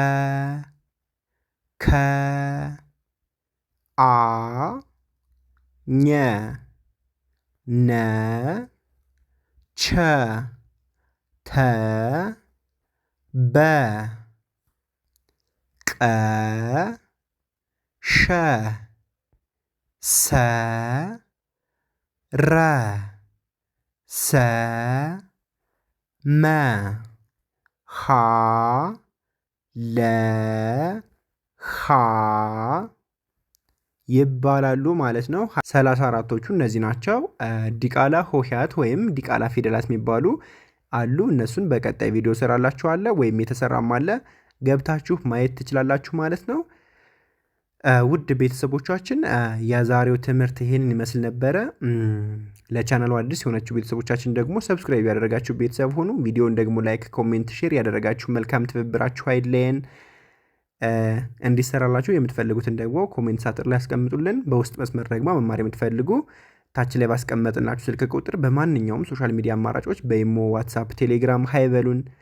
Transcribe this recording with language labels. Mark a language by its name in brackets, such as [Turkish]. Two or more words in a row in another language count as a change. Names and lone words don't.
[Amharic] ከ አ ኘ ነ ቸ ተ በ ቀ ሸ ሰ ረ ሰ መ ሀ ለ ኻ ይባላሉ ማለት ነው። 34ቶቹ እነዚህ ናቸው። ዲቃላ ሆሄያት ወይም ዲቃላ ፊደላት የሚባሉ አሉ። እነሱን በቀጣይ ቪዲዮ ሰራላችኋለሁ ወይም የተሰራም አለ ገብታችሁ ማየት ትችላላችሁ ማለት ነው። ውድ ቤተሰቦቻችን የዛሬው ትምህርት ይሄንን ይመስል ነበረ። ለቻናሉ አዲስ የሆናችሁ ቤተሰቦቻችን ደግሞ ሰብስክራይብ ያደረጋችሁ ቤተሰብ ሆኑ። ቪዲዮውን ደግሞ ላይክ፣ ኮሜንት፣ ሼር ያደረጋችሁ መልካም ትብብራችሁ አይለየን። እንዲሰራላችሁ የምትፈልጉትን ደግሞ ኮሜንት ሳጥን ላይ ያስቀምጡልን። በውስጥ መስመር ደግሞ መማር የምትፈልጉ ታች ላይ ባስቀመጥናችሁ ስልክ ቁጥር በማንኛውም [English] social media [Amharic] አማራጮች በኢሞ፣ ዋትሳፕ፣ ቴሌግራም ሃይበሉን